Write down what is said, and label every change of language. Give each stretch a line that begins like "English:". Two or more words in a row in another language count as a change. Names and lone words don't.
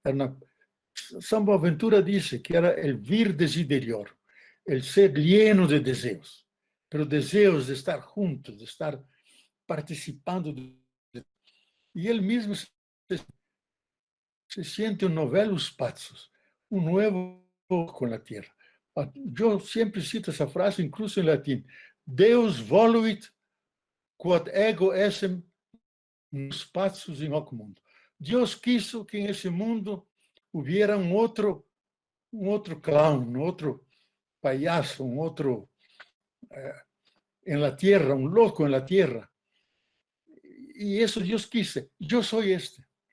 Spanish: San Boaventura dice que era el
Latin: vir desiderior,
Spanish: el ser lleno de deseos, pero deseos de estar juntos, de estar participando. Y él mismo se siente un
Latin: novellus pazos,
Spanish: un nuevo con la tierra. Yo siempre cito esa frase, incluso en latín:
Latin: Deus voluit quod ego essem nos pazos in hoc mundo.
Spanish: Dios quiso que en ese mundo hubiera un otro clown, un otro payaso, un otro en la tierra, un loco en la tierra. Y eso Dios quiso. Yo soy este.